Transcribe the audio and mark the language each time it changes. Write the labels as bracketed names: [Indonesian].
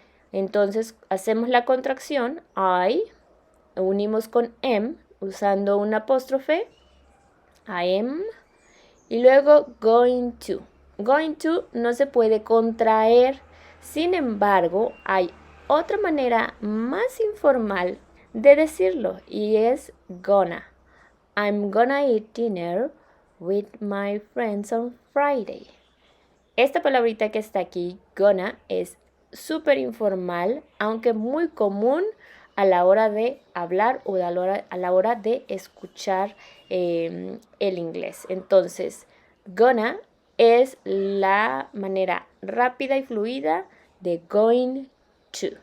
[Spanish] Entonces hacemos la contracción I, unimos con am usando un apóstrofe, I am, y luego going to. Going to no se puede contraer, sin embargo hay otra manera más informal de decirlo y es gonna. [English] I'm gonna eat dinner with my friends on Friday. [Spanish] Esta palabrita que está aquí, gonna, es súper informal, aunque muy común a la hora de hablar o a la hora de escuchar el inglés. Entonces, gonna es la manera rápida y fluida de going to.